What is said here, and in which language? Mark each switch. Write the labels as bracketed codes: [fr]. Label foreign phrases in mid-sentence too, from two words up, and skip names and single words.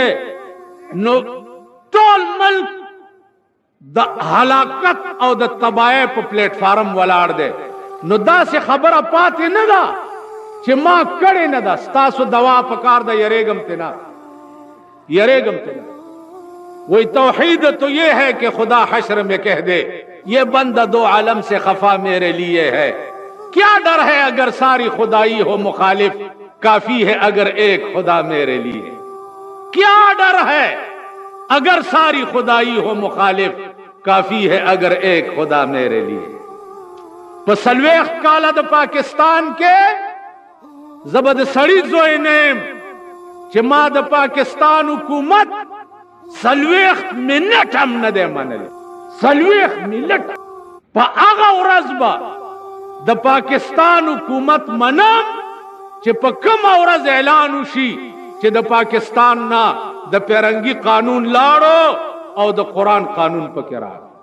[ps] نو ټول ملک د هلاکت او د تباہی په پلیټ فارم ولاړ دی. نو داسې خبره پاتې نه ده چې ما کړې نه ده. ستاسو دوا پکار ده، یریږم تینا یریږم تینا. [ur] وہی توحید تو یہ ہے کہ خدا حشر میں کہہ دے یہ بندہ 2 عالم سے خفا میرے لیے ہے. کیا ڈر ہے اگر ساری خدائی ہو مخالف، کافی ہے اگر ایک خدا میرے لیے. کیا ڈر ہے اگر ساری خدائی ہو مخالف، کافی ہے اگر ایک خدا میرے لیے. [ps] پس 40 کاله د پاکستان کې زبه د سړي زوی نه یم چې ما د پاکستان حکومت 40 منټ هم نه دی منلی. 40 منټ په هغه ورځ به د پاکستان حکومت منم چې په کومه ورځ اعلان وشي چې د پاکستان نه د پیرنګي قانون لاړو او د قرآن قانون پکې راغی.